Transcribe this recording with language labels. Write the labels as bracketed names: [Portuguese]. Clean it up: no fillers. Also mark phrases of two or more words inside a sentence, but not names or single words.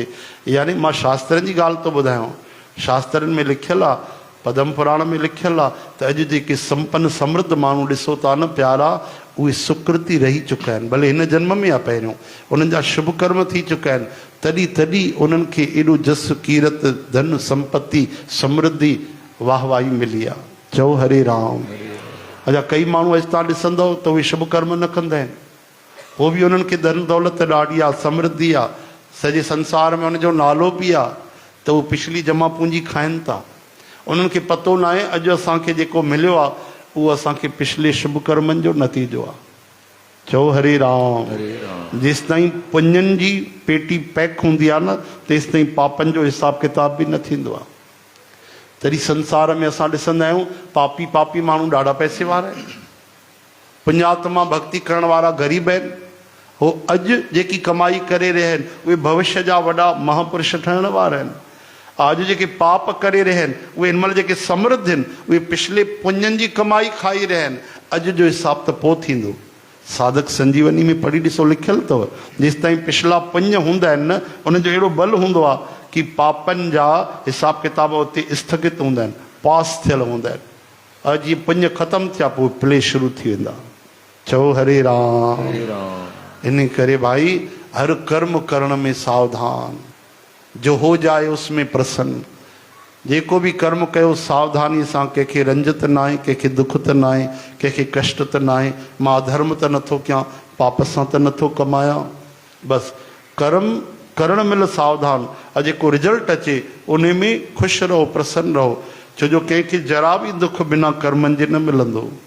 [Sindhi] यानी मां शास्त्रनि जी ॻाल्हि थो ॿुधायांव। शास्त्रनि में लिखियलु आहे, पद्म पुराण में लिखियलु आहे त अॼु जेके संपन्न समृद्ध माण्हू ॾिसो था न प्यारा, उहे सुकृति रही चुका आहिनि। भले हिन जन्म में आहे पहिरियों, उन्हनि जा शुभ कर्म थी चुका आहिनि, तॾहिं उन्हनि खे एॾो जस कीरत धन संपत्ति समृद्धि वाह वाही मिली आहे। चओ हरे राम। अच्छा, कई माण्हू अॼु तव्हां ॾिसंदव त उहे शुभ कर्म न कंदा आहिनि, पोइ बि उन्हनि खे धन दौलत ॾाढी आहे, समृद्धि आहे, सॼे संसार में उनजो नालो बि आहे, त उहे पिछली जमा पूंजी खाइनि था। उन्हनि खे पतो न आहे अॼु असांखे जेको मिलियो आहे उहो असांखे पिछले शुभ कर्मनि जो नतीजो आहे। चओ हरे राम। जेसि ताईं पुञनि जी पेटी पैक हूंदी आहे न, तेसि ताईं पापनि जो हिसाब किताब बि न थींदो आहे। तॾहिं संसार में असां ॾिसंदा आहियूं पापी माण्हू ॾाढा पैसे वारा आहिनि, पुण्यात्मा भक्ति करण वारा ग़रीब आहिनि। हो अॼु जेकी कमाई करे रहिया आहिनि उहे भविष्य जा वॾा महापुरुष ठहण वारा आहिनि। अॼु जेके पाप करे रहिया आहिनि उहे हिन महिल जेके समृद्ध आहिनि उहे पिछले पुञनि जी कमाई खाई रहिया आहिनि। अॼु जो हिसाब त पोइ थींदो। साधक संजीवनी में पढ़ी ॾिसो, लिखियलु अथव, जेसि ताईं पिछला पुञ हूंदा आहिनि न, उनजो अहिड़ो बल हूंदो आहे कि पापनि जा हिसाब किताब उते स्थगित हूंदा आहिनि, पास थियल हूंदा आहिनि। अॼु जीअं पुञ ख़तमु थिया पोइ प्ले शुरू थी वेंदा। चओ हरे राम। इन करे भाई हर कर्म करण में सावधान, [Hindi] जो हो जाए उसमें प्रसन्न। [Sindhi] जेको बि कर्म कयो सावधानी सां, कंहिंखे रंज त न आहे, कंहिंखे दुख त न आहे, कंहिंखे कष्ट त न आहे, मां अधर्म त नथो कयां, पाप सां त नथो कमायां। बसि कर्म करण महिल सावधान, ऐं जेको रिजल्ट अचे उन में ख़ुशि रहो, प्रसन्न रहो, छो जो कंहिंखे जरा बि दुख बिना कर्मनि जे न मिलंदो।